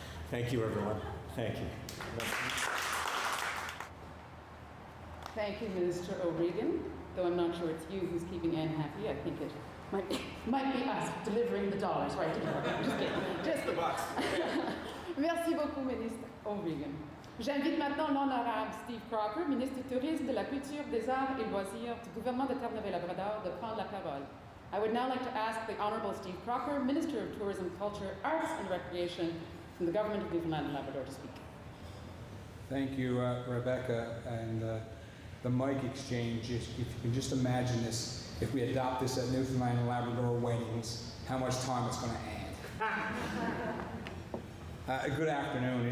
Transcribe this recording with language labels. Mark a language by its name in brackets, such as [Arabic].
[English] Thank you, everyone. Thank you. Thank you, Minister O'Regan. Though I'm not sure it's you who's keeping Anne happy, I think it might be us delivering the dollars right to her. Just kidding. Just kidding. [French] Merci beaucoup, Ministre O'Regan. J'invite maintenant l'honorable Steve Crocker, ministre du Tourisme, de la Culture, des Arts et Loisirs du gouvernement de Terre-Neuve-Labrador, de prendre la parole. [English] I would now like to ask the Honourable Steve Crocker, Minister of Tourism, Culture, Arts and Recreation from the Government of Newfoundland and Labrador, to speak. Thank you, Rebecca. And the mic exchange, if you can just imagine this, if we adopt this at Newfoundland and Labrador weddings, how much time it's going to add. Good afternoon.